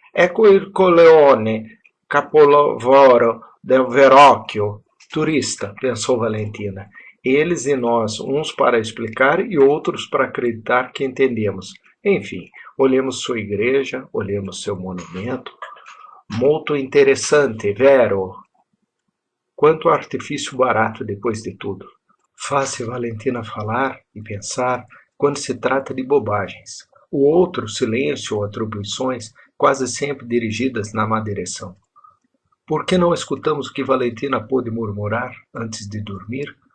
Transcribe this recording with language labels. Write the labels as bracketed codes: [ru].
[it] Ecco il Coleone, capolavoro del Verrocchio. [pt] Turista, pensou Valentina. Eles e nós, uns para explicar e outros para acreditar que entendemos. Enfim, olhemos sua igreja, olhemos seu monumento. Muito interessante, vero? Quanto artifício barato depois de tudo. Faz-se Valentina falar e pensar quando se trata de bobagens. O outro, silêncio ou atribuições, quase sempre dirigidas na má direção. Por que não escutamos o que Valentina pôde murmurar antes de dormir?